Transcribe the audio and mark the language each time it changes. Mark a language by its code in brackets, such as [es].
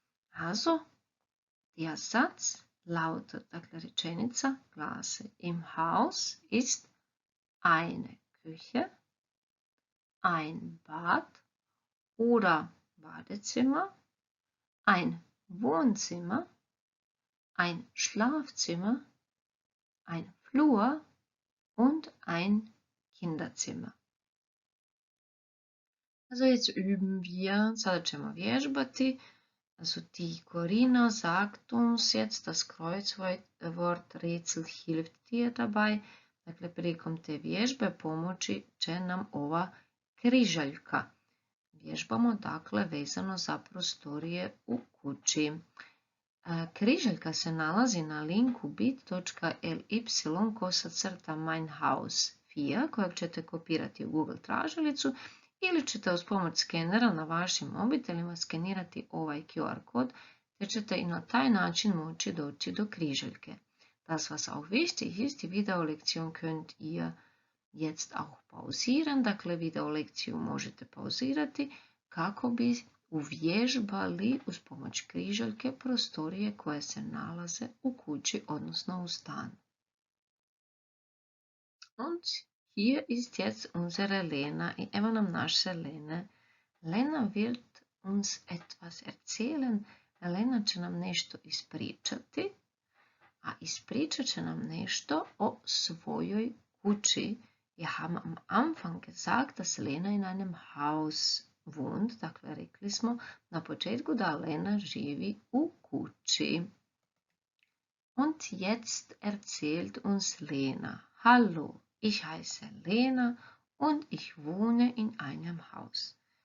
[de] Also, der Satz lautet, [hr] dakle rečenica glasi, [de] im Haus ist eine Küche, ein Bad oder Badezimmer, ein Wohnzimmer, ein Schlafzimmer, ein Flur und ein Kinderzimmer. Also jetzt üben wir, [hr] sada ćemo vježbati. [de] Also die Corinna sagt uns jetzt, das Kreuzwort Rätsel hilft dir dabei. [hr] Dakle, prilikom te vježbe pomoći će nam ova križaljka. Vježbamo dakle vezano za prostorije u kući. Križaljka se nalazi na linku bit.ly/mein-haus4 kojeg ćete kopirati u Google tražilicu ili ćete uz pomoć skenera na vašim mobitelima skenirati ovaj QR kod te ćete i na taj način moći doći do križaljke. [de] Das was auch wichtig ist, die Videolektion könnt ihr jetzt auch pausieren, [hr] dakle videolekciju možete pauzirati kako bi uvježbali uz pomoć križaljke prostorije koje se nalaze u kući, odnosno u stanu. [de] Und hier ist jetzt unsere Lena [hr] i evo nam naše Lene. [de] Lena wird uns etwas erzählen. [hr] Lena će nam nešto ispričati, a ispričat će nam nešto o svojoj kući. [de] Wir haben am Anfang gesagt, dass Lena in einem Haus wohnt. [hr] Dakle, rekli smo na početku da Lena živi u kući. [de] Und jetzt erzählt uns Lena. Hallo, ich heiße Lena und ich wohne in einem Haus.